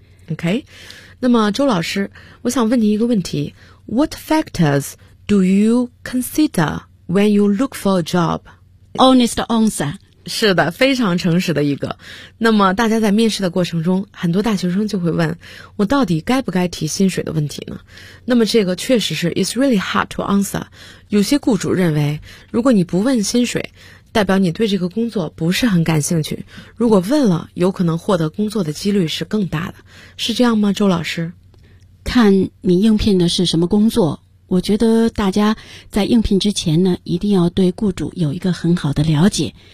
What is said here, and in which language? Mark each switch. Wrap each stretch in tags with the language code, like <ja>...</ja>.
<zh>OK， 那么周老师我想问你一个问题，</zh> <en>what factors do you consider when you look for a job？ Honest answer。</en> <zh>是的，非常诚实的一个。那么大家在面试的过程中，很多大学生就会问我到底该不该提薪水的问题呢？那么这个确实是</zh> <en>It's really hard to answer。</en> <zh>有些雇主认为如果你不问薪水代表你对这个工作不是很感兴趣，如果问了有可能获得工作的几率是更大的，是这样吗周老师？看你应聘的是什么工作，我觉得大家在应聘之前呢，一定要对雇主有一个很好的了解。</zh>